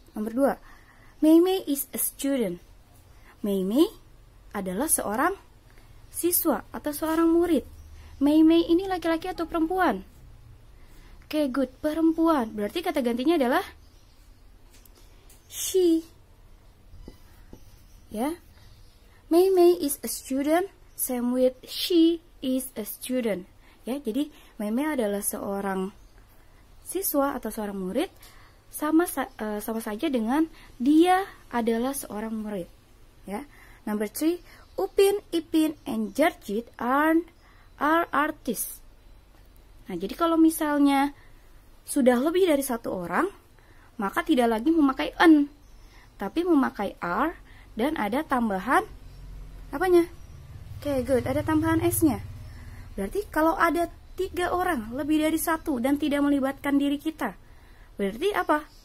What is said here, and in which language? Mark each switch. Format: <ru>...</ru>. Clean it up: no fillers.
<id>Nomor 2.</id> <en>Mei is a student.</en> <id>Mei adalah seorang siswa atau seorang murid. Mei ini laki-laki atau perempuan? Oke,</id> <en>good,</en> <id>perempuan. Berarti kata gantinya adalah she. Ya.</id> <en>Mei is a student, same with she is a student.</en> <id>Ya, jadi Mei adalah seorang siswa atau seorang murid, sama saja dengan dia adalah seorang murid. Ya.</id> <en>Number 3, Upin, Ipin, and Jarjit are artists.</en> <id>Nah, jadi kalau misalnya sudah lebih dari satu orang, maka tidak lagi memakai an, tapi memakai are dan ada tambahan apanya? Oke,</id> <en>good,</en> <id>ada tambahan s-nya. Berarti kalau ada 3 orang lebih dari satu dan tidak melibatkan diri kita, berarti apa?</id>